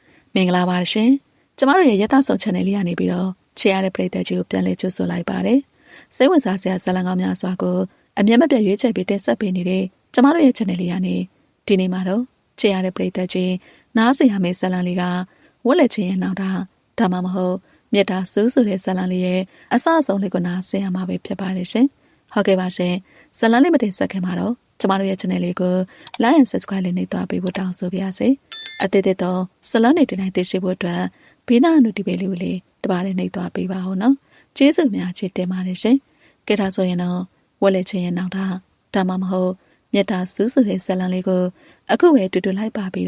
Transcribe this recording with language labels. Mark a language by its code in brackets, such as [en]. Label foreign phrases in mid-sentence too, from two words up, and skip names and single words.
[my] မင်္ဂလာပါရှင်ကျမတို့ရဲ့ရသဆောင် channel လေးကနေပြီးတော့ချေရတဲ့ပရိသတ်ကြီးကိုပြန်လည်ကြိုဆိုလိုက်ပါတယ်စိတ်ဝင်စားစရာဇာတ်လမ်းကောင်းများစွာကိုအမြဲမပြတ်ရွေးချယ်ပြီးတင်ဆက်ပေးနေတဲ့ကျမတို့ရဲ့ channel လေးကနေဒီနေ့မှာတော့ချေရတဲ့ပရိသတ်ကြီးနားဆင်ရမယ့်ဇာတ်လမ်းလေးကဝ က်လက်ချင်းရဲ့နောက်တာဒါမှမဟုတ်မြတ်တာစူးဆိုတဲ့ဇာတ်လမ်းလေးရဲ့အစအဆုံးလေးကိုနားဆင်ရမှာပဲဖြစ်ပါတယ်ရှင်ဟုတ်ကဲ့ပါရှင်ဇာတ်လမ်းလေးမတင်ဆက်ခင်မှာတော့ကျမတို့ရဲ့ channel လေးကို [en] like and subscribe [my] လေးနှိပ်သွားပေး ဖို့တောင်းဆိုပါရစေအသေးသေးတော့ဇာတ်လမ်းတွေတင်တိုင်းသိရှိဖို့အတွက်ဘေးနားအနုတီပေလေးကိုလေးတပါးလေးနှိပ်သွားပေးပါဦးနော်ကျေးဇူးများချစ်တင်ပါတယ်ရှင် ကဲဒါဆိုရင်တော့ဝက်လက်ချင်းရဲ့နောက်တာဒါမှမဟုတ်မြတ်တာစူးဆိုတဲ့ဇာတ်လမ်းလေးကိုအခုပဲတူတူလိုက်ပါပြီး